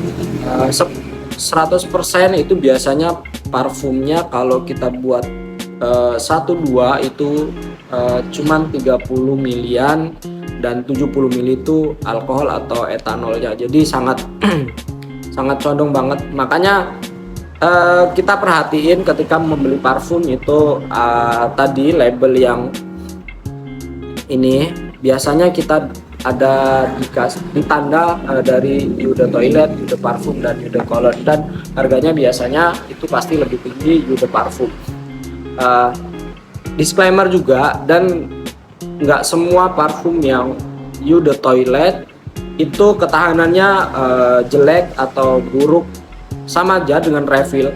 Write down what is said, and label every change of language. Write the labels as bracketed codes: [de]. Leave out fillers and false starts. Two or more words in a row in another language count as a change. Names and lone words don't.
[id] 100% itu biasanya parfumnya kalau kita buat 1-2 itu cuman 30 milian dan 70 mili itu alkohol atau etanolnya, jadi sangat sangat condong banget. Makanya kita perhatiin ketika membeli parfum itu tadi label yang ini biasanya kita ada ditanda dari [fr] Eau de Toilette, Eau de Parfum [id] dan [fr] Eau de Cologne, [id] dan harganya biasanya itu pasti lebih tinggi [fr] Eau de Parfum. [id] Disclaimer juga, dan nggak semua parfum yang [fr] Eau de Toilette [id] itu ketahanannya jelek atau buruk, sama aja dengan refill.